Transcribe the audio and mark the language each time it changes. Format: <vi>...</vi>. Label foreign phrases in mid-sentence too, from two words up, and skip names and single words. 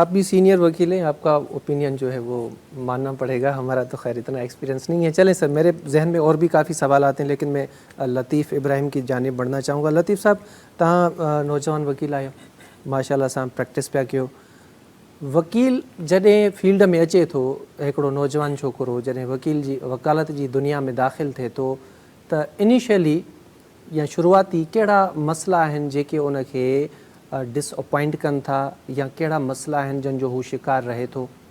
<ur>آپ بھی سینئر وکیل ہیں, آپ کا اوپینین جو ہے وہ ماننا پڑے گا, ہمارا تو خیر اتنا ایکسپیرینس نہیں ہے. چلیں سر, میرے ذہن میں اور بھی کافی سوالات ہیں, لیکن میں لطیف ابراہیم کی جانب بڑھنا چاہوں گا.</ur> <sd>لطیف صاحب, تہاں نوجوان وکیل آئے,</sd> <ar>ماشاء اللہ</ar> <sd>سام پریکٹس پیا کیو, वकील जॾहिं फील्ड में अचे थो, हिकिड़ो नौजवान छोकिरो जॾहिं वकील जी वकालत जी दुनिया में दाख़िल थिए थो त इनिशियली या शुरूआती कहिड़ा मसइला आहिनि जेके उनखे डिसअपॉइंट कनि था या कहिड़ा मसइला आहिनि जंहिंजो हू शिकार रहे थो?</sd>